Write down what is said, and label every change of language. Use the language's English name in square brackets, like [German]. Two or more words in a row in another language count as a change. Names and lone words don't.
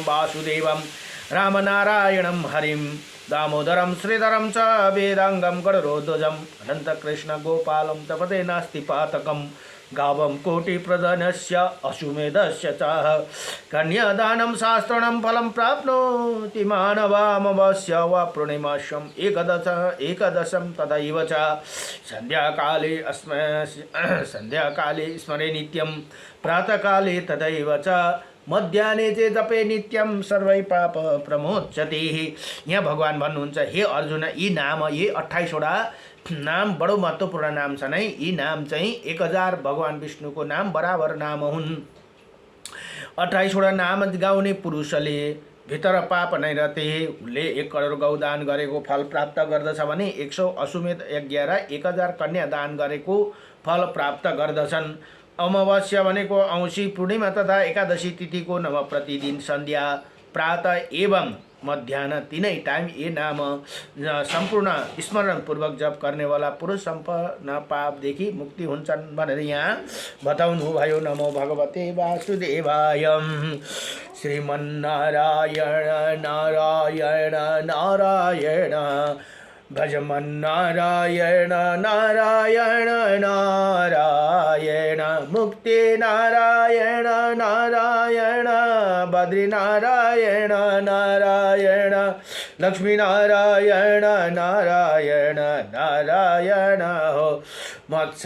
[Sanskrit] वासुदेवं रामनारायणं हरिं, दामोदरं श्रीधरं च वेदांगं गरुडध्वजं, अनन्तकृष्ण गोपालं तपते नास्ति पातकं, गावं कोटिप्रधानस्य अश्वमेधस्य च, कन्यादानं शास्त्रणं फलं प्राप्नोति मानवामवस्य वा पूर्णिमास्यम् एकदशं तथैव च, सन्ध्याकाले स्मरे नित्यं प्रातःकाले तथैव च, मध्याह्ने चे जपे नित्यम सर्वै पाप प्रमोच्यते। [Nepali] यहाँ भगवान भन्नुहुन्छ हे अर्जुन, यी नाम यी 28 वटा नाम बडो महत्त्वपूर्ण नाम छन् है। यी नाम चाहिँ 1000 भगवान विष्णुको नाम बराबर नाम हुन्। 28 वटा नाम गाउने पुरुषले भित्र पाप नै रहते उसले 1 करोड गौदान गरेको फल प्राप्त गर्दछ भने 100 अश्वमेध यज्ञ र 1000 कन्या दान गरेको फल प्राप्त गर्दछन्। अमावस्या भनेको औँसी पूर्णिमा तथा एकादशी तिथिको नव प्रतिदिन सन्ध्या प्रातः एवं मध्याह्न तीनै टाइम ये नाम सम्पूर्ण स्मरणपूर्वक जप गर्नेवाला पुरुष सम्पन्न पापदेखि मुक्ति हुन्छन् भनेर यहाँ बताउनु भयो। [Sanskrit] नमो भगवते वासुदेवाय। श्रीमन्नारायण नारायण नारायण, भजमन्नारायण नारायण नारायण, मुक्ति नारायण नारायण, बद्रीनारायण नारायण, लक्ष्मी नारायण नारायण नारायण हो, मत्स्य